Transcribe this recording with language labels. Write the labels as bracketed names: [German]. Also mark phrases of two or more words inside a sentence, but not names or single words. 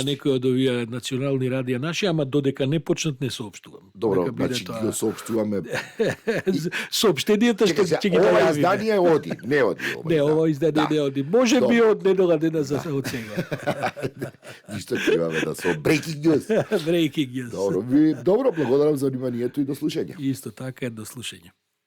[Macedonian] некои од овие национални радија наши, ама додека не почнат не соопштувам. Добро, Дека биде значи го соопштуваме. Соопштенијата што ќе ги ова најавиме. издание оди, не оди. Не, ова издание не оди. Може би од недела дена за од сега. Ништо требаме да со [English] breaking news. Breaking news. [Macedonian] Добро, благодарам за вниманието и до слушање. Исто така, до слушање.